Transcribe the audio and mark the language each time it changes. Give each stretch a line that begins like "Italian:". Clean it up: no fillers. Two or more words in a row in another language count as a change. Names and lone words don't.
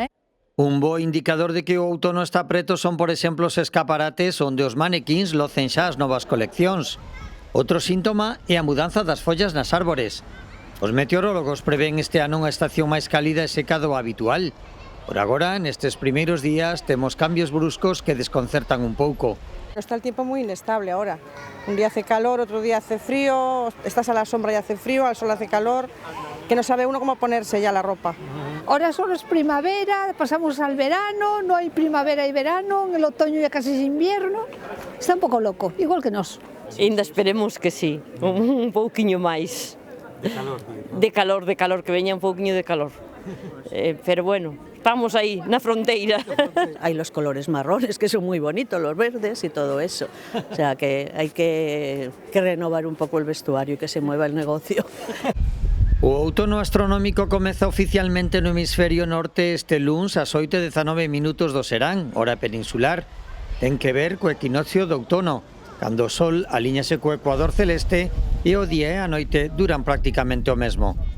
Galician: Un bo indicador de que o outono está preto son, por exemplo, os escaparates onde os manequíns locen xa as novas coleccións. Outro síntoma é a mudanza das follas nas árbores. Os meteorólogos prevén este ano unha estación máis cálida e seca do habitual. Por agora, nestes primeiros días, temos cambios bruscos que desconcertan un pouco.
Spanish: Está el tiempo muy inestable ahora. Un día hace calor, otro día hace frío, estás a la sombra y hace frío, al sol hace calor, que no sabe uno cómo ponerse ya la ropa. Ahora solo es primavera, pasamos al verano, no hay primavera y verano, en el otoño ya casi es invierno.
Galician: Está un pouco loco, igual que nós. Ainda esperemos que sí, un pouquiño máis. De calor, que veña un pouquiño de calor. Pero bueno, estamos aí, na fronteira.
Spanish: Hay los colores marrones, que son muy bonitos, los verdes y todo eso. O sea que hay que renovar un poco el vestuario y que se mueva el negocio.
Galician: O outono astronómico comeza oficialmente no hemisferio norte este luns ás 8:19 do serán, hora peninsular. Ten que ver co equinoccio do outono, cando o sol alíñase co ecuador celeste e o día e a noite duran prácticamente o mesmo.